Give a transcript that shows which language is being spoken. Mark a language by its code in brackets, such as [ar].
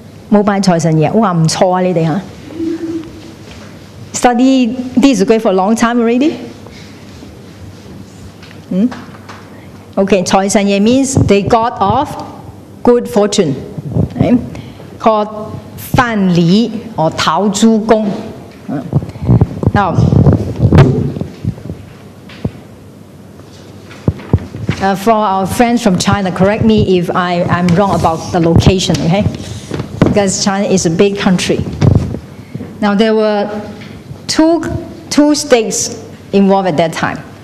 [yue] 冇拜財神爺，哇唔錯啊！你哋嚇。 [en] Study弟子規for a long time already? Okay, 財神爺 means the god of good fortune, right? Called 范蠡 or 陶朱公. Now, for our friends from China, correct me if I'm wrong about the location, okay? Because China is a big country. Now, there were two states involved at that time.